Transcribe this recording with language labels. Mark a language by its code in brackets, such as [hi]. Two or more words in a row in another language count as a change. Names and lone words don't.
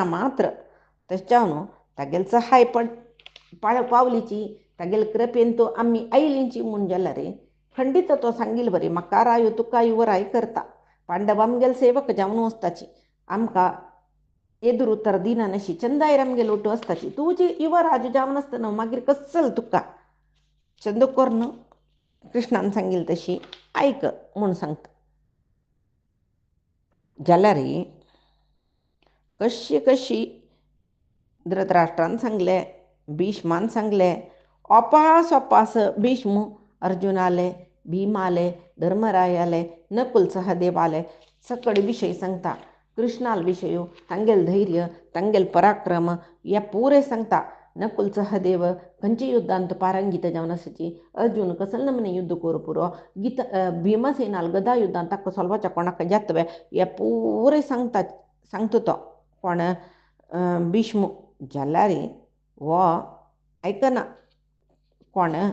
[kok] मात्र तशें न्हू तागेल सहाय पावलीची तागेल कृपेन तूं आमी आयलींची म्हूण जाल्यार खंडीत तो सांगिल्लें बरें म्हाका रायो तुका युवराय करता पांडव आमगेल सेवक जावन वचताची आमकां एदूर उतर दिना नशी चंदायर आमगेल ओटू आसताची तुजी युवराज जावन आसतना मागीर कसल तुका चंदकोर्ण कृष्णान सांगिल्लें तशी आयक म्हूण सांगता जाल्यार कशी धृतराष्ट्रान सांगलें भीष्मान सांगलें अपास भीष्म अर्जुन आले भीम आले धर्मराय आले नकुल सहदेव आले सकड विषय सांगता कृष्णाल विषय तांगेल धैर्य तांगेल पराक्रम या पुरे सांगता नकुल सहदेव खंयची युद्धांत पारंगीत जावन आसाची अर्जुन कसल नमने युद्ध करू पुरो भीमसेनाल गदा युद्धांत ताका सोलवाच्या कोणाक जातवे या पुरे सांगता तो कोण भीष्म जाल्यार वो ऐकना कोण